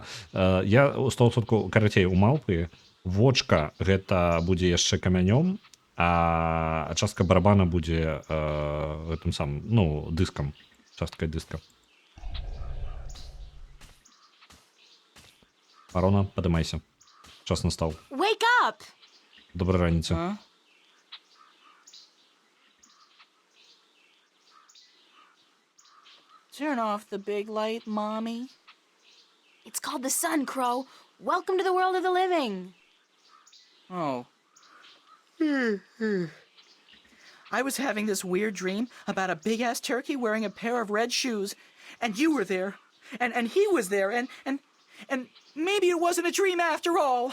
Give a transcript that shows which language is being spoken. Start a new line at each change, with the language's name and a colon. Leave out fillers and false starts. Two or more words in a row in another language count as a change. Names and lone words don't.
Belarusian: Я 100% карацей, у малпы вочка гэта будзе яшчэ камянём, а частка барабана будзе гэтым самым, ну, дыскам. Часткай дыска. Арона, падымайся. Час настаў.
English: Wake up!
Belarusian: Добрай раніцы.
English: Turn off the big light, Mommy. It's called the sun, Crow. Welcome to the world of the living. Oh. I was having this weird dream about a big-ass turkey wearing a pair of red shoes, and you were there, and he was there, and maybe it wasn't a dream after all.